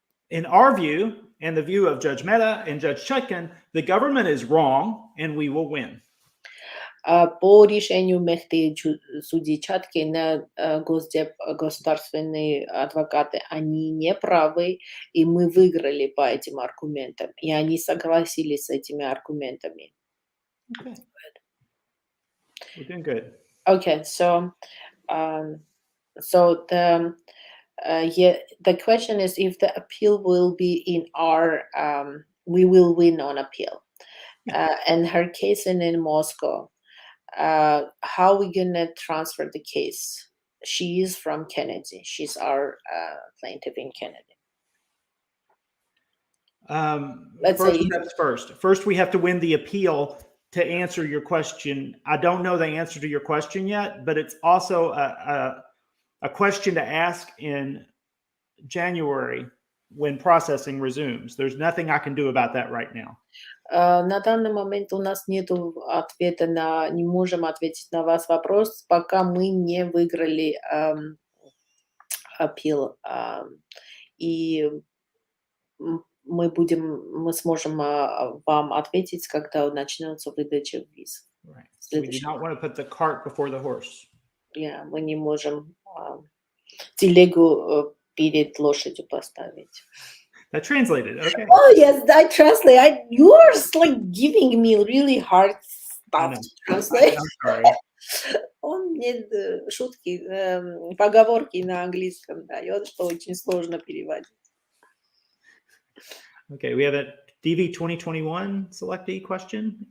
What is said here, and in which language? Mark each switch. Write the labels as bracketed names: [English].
[English] In our view, and the view of Judge Mehta and Judge Chutkan, the government is wrong and we will win. [Russian] По решению Мехты и судьи Чаткина, государственные адвокаты, они не правы, и мы выиграли по этим аргументам, и они согласились с этими аргументами. [English] Okay. We're doing good. Okay, so the question is if the appeal will be in our, we will win on appeal. And her case in Moscow, how we gonna transfer the case? She is from Kennedy. She's our plaintiff in Kennedy. Let's First say steps first. First, we have to win the appeal to answer your question. I don't know the answer to your question yet, but it's also a question to ask in January when processing resumes. There's nothing I can do about that right now. [Russian] На данный момент у нас нет ответа не можем ответить на ваш вопрос, пока мы не выиграли аппил. И мы сможем вам ответить, когда начнется выдача виз. [English] Right. So we do not want to put the cart before the horse. [Russian] Yeah, мы не можем телегу перед лошадью поставить. [English] That translated. Okay. Oh yes, I translate. You are like giving me really hard stuff to translate. I'm sorry. [Russian] Он мне шутки, поговорки на английском дает, что очень сложно переводить. [English] Okay, we have a DV 2021 selectee question.